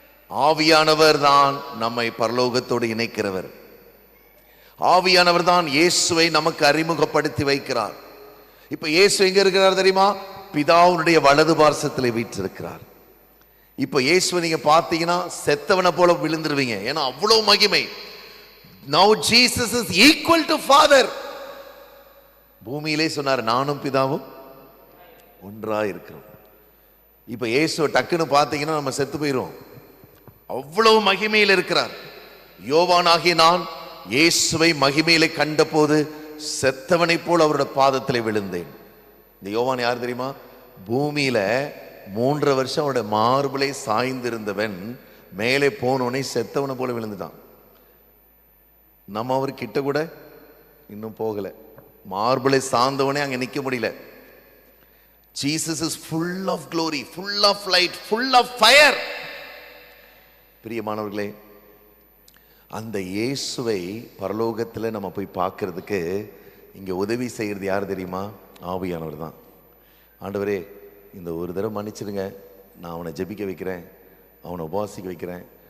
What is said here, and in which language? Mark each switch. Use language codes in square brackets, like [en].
[ta] ஆவியானவர் தான் நம்மை பரலோகத்தோடு இணைக்கிறவர். ஆவியானவர் தான் இயேசுவை நமக்கு அறிமுகப்படுத்தி வைக்கிறார். இப்ப இயேசு எங்க இருக்கிறார் தெரியுமா? பிதாவுடைய வலது பார்சத்தில் வீற்றிருக்கிறார். இப்ப இயேசுவை நீங்க பார்த்தீங்கன்னா செத்தவனை போல விழுந்துருவீங்க. ஏன்னா அவ்வளவு மகிமை. [en] Now Jesus is equal to Father. [ta] பூமியிலே சொன்னார், நானும் பிதாவும் ஒன்றா இருக்கிறோம். இப்ப இயேசுவை டக்குன்னு பார்த்தீங்கன்னா நம்ம செத்து போயிரும். அவ்வளவு மகிமையில் இருக்கிறார். யோவானாகிய நான் இயேசுவை மகிமையிலே கண்ட போது செத்தவனை போல் அவருடைய பாதத்தில் விழுந்தேன். இந்த யோவான் யார் தெரியுமா? பூமியில 3 வருஷம் அவருடைய மார்பிளை சாய்ந்திருந்தவன் மேலே போனோடனே செத்தவனை போல விழுந்துட்டான். நம்ம அவர் கிட்ட கூட இன்னும் போகல. மார்பிளை சார்ந்தவனே அங்க நிக்க முடியல. [en] Jesus is full of glory, full of light, full of fire. [ta] பிரியமானவர்களே, அந்த இயேசுவை பரலோகத்தில் நம்ம போய் பார்க்கறதுக்கு இங்கே உதவி செய்கிறது யார் தெரியுமா? ஆவியானவர் தான். ஆண்டவரே, இந்த ஒரு தடவை மன்னிச்சிடுங்க, நான் அவனை ஜெபிக்க வைக்கிறேன், அவனை உபவாசிக்க வைக்கிறேன்.